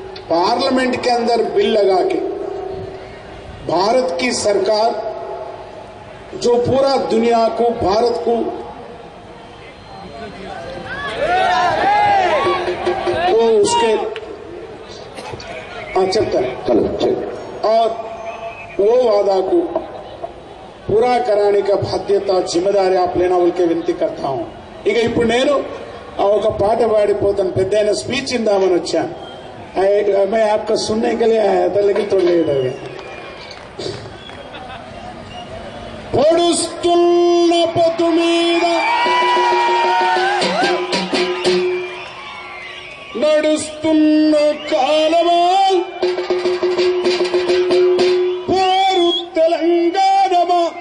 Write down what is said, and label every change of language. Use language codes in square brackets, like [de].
[hi] Parliament के अंदर bill लगा के भारत की सरकार जो पूरा दुनिया को, भारत को वो उसके चलता है और वो वादा को पूरा कराने का बाध्यता जिम्मेदारी आप लेना बोल के विनती करता हूं. [te] ఇక ఇప్పుడు నేను ఒక పాట పాడిపోతాను, పెద్ద స్పీచ్ ఇందామని వచ్చాను. [hi] मैं आपका सुनने के लिए आया था, लेकिन थोड़ा लेट हो गया. [te] పొడుస్తున్న పొద్దు మీద నడుస్తున్న కాలమా, పోరు తెలంగాణమా,